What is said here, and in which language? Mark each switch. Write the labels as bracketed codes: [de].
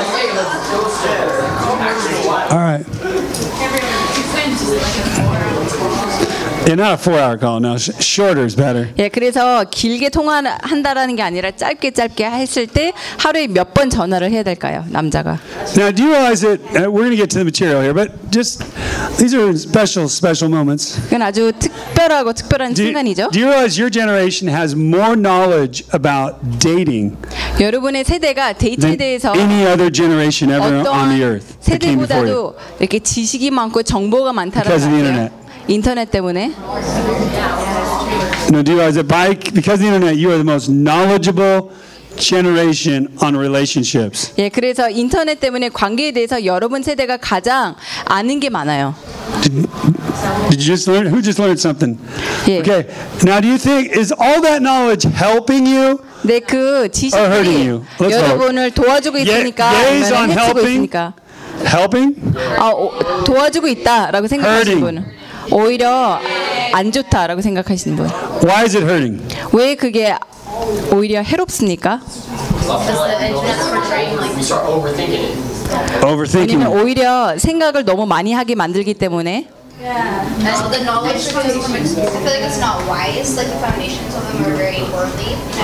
[en] All right. Yeah, not a four-hour call. No, shorter is better. [ko] 예, 그래서 길게 통화한다라는 게 아니라 짧게 했을 때 하루에 몇 번 전화를 해야 될까요, 남자가? [en] Now, do you realize that we're going to get to the material here, but just these are special moments. [ko] 이건 아주 특별하고 특별한 순간이죠. [en] Do you realize your generation has more knowledge about dating? [ko] 여러분의 세대가 데이트에 대해서 [en] any other generation ever on the earth. [ko] 세대보다도 이렇게 지식이 많고 정보가 많다라는 거예요. 인터넷 때문에. [en] No, do you realize that by because of the internet, you are the most knowledgeable generation on relationships. [ko] 예, 그래서 인터넷 때문에 관계에 대해서 여러분 세대가 가장 아는 게 많아요. [en] Did you just learn? Who just learned something? [ko] 예. [en] Okay. Now, do you think is all that knowledge helping you? [ko] 네, 그 지식이 여러분을 도와주고 있으니까 아니면 해치고 있으니까. [en] Helping? [ko] 아, 도와주고 있다라고 생각하시는 분은. 오히려 안 좋다라고 생각하시는 분. [en] Why is it hurting? [ko] 왜 그게 오히려 해롭습니까? [en] Overthinking. [ko] 아니면 오히려 생각을 너무 많이 하게 만들기 때문에. [en] Yeah. The knowledge foundations. I feel like it's not wise. Like the foundations of them are very worldly.